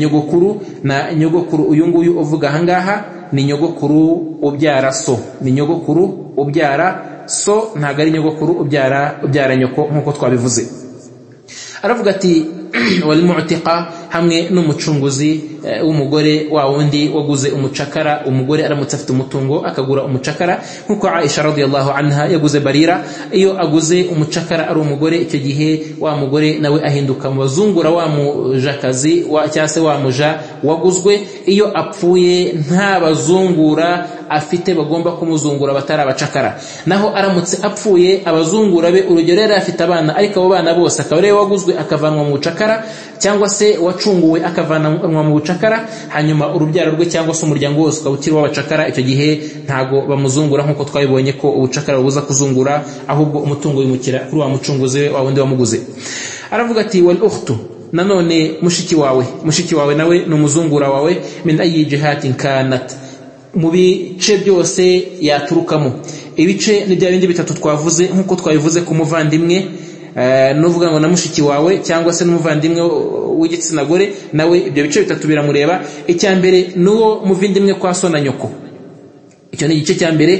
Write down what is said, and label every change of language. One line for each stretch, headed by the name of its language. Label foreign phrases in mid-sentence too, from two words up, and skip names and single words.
Kinyarwanda: Uyu nguyu uvuga ahangaha ni nyogokuru ubyara so, ntago ari nyogokuru ubyara nyoko nkuko twabivuze. Aravuga ati
Arabic: والمعتقة,
Kinyarwanda: hamwe n'umucunguzi w'umugore wa wundi waguze umucakara. Umugore aramutse afite umutungo akagura umucakara, nkuko Aisha
Arabic: رضي الله عنها
Kinyarwanda: yaguze Barira. Iyo aguze umucakara ari umugore, icyo gihe wa mugore nawe ahinduka mu bazungura wa mujakazi cyangwa se wa muja waguzwe. Iyo apfuye nta bazungura afite bagomba kumuzungura batari abacakara. Naho aramutse apfuye abazungura be, urugero yari afite abana, ariko abo bana bose akaba ari waguzwe akavanwa mu bucakara, cyangwa se wacunguwe akavanwa mu bucakara, hanyuma urubyaro rwe cyangwa se umuryango wose ukaba ukiri w'abacakara, icyo gihe ntago bamuzungura nkuko twabibonye ko ubucakara bubuza kuzungura, ahubwo umutungo wimukira kuri wa mucunguzi we, wa wundi wamuguze. Aravuga ati
Arabic: والأخت,
Kinyarwanda: nanone mushiki wawe nawe ni umuzungura wawe.
Arabic: من أي جهة كانت,
Kinyarwanda: mu bice byose yaturukamo. Ibice ni bya bindi bitatu twavuze nkuko twabivuze ku muvandimwe, nuvuga ngo na mushiki wawe cyangwa se n'umuvandimwe w'igitsina gore, nawe ibyo bice bitatu biramureba. Icya mbere nuwo muvindimwe kwa so na nyoko, icyo ni igice cya mbere.